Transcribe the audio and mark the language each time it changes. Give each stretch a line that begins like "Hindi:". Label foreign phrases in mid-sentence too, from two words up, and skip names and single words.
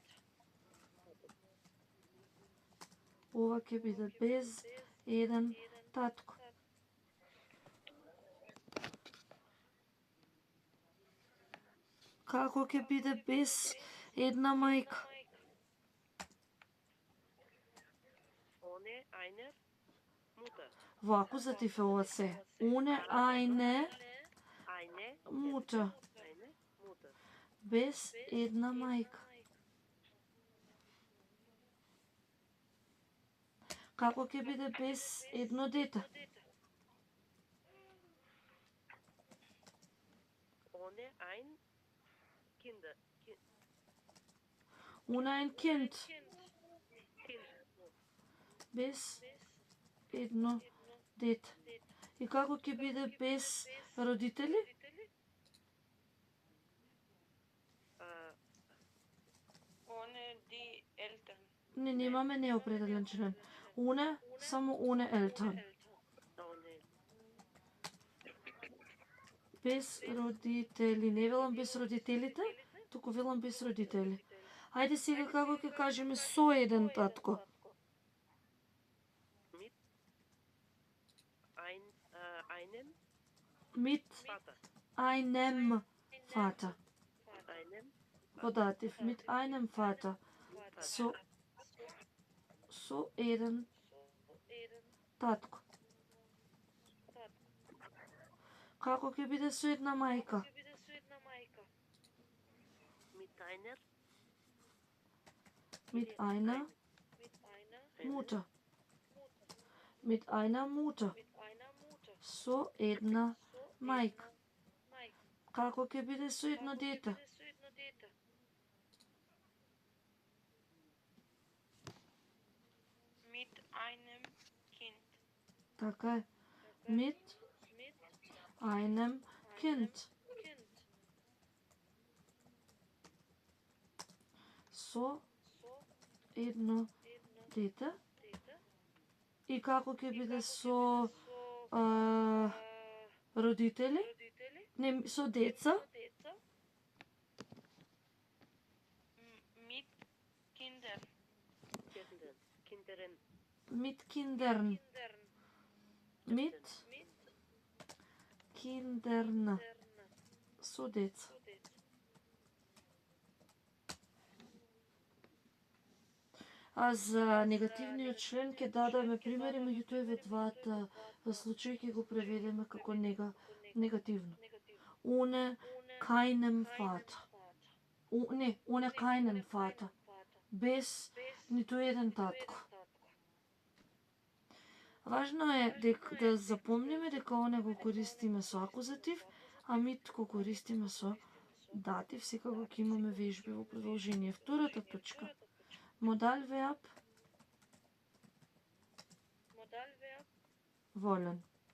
Macedonian: Ова ќе биде без еден татко. Како ќе биде без една мајка?
German: Ohne eine Mutter.
Macedonian: Ваку затифела се.
German: Ohne eine Eine Mutter. Eine Mutter.
Macedonian: Без една мајка. Како ќе биде без едно дете?
German: Ohne ein Kinder. Уне ein Kind. Kind.
Macedonian: Без едно дете. И како ќе биде без родители?
German: ohne die Eltern.
Macedonian: Не, немаме неопределен член.
German: Уне, само ohne Eltern. Ohne
Macedonian: Без родители. Не велам без родителите, туку велам без родители. Ајде сега како ќе кажеме со еден татко?
German: mit einem Mit Vater. einem Vater. Einem Податив. Mit einem Vater.
Macedonian: Со еден татко. Како ќе биде со една мајка?
German: mit einer Mit einer Mutter. Mit einer Mutter.
Macedonian: Со една мајка. Како ќе биде со едно дете?
German: Mit einem Kind.
Macedonian: Така е.
German: Mit einem Kind.
Macedonian: Со едно дете. И како ќе биде со родители? Не, со деца?
German: Mit Kindern. Kinderen. Mit Kindern. Mit Kindern.
Macedonian: Со деца. А за негативниот член ќе дадеме примери, меѓутоа еве двата случаи ќе го преведеме како негативно.
German: Ohne keinem Vater. Ohne keinen Vater.
Macedonian: Без ниту еден татко. Важно е да запомниме дека оне го користиме со акузатив, а мит го користиме со датив. Секако ќе имаме вежби во продолжение. Втората точка.
German: Modal Verb.
Macedonian: Волен.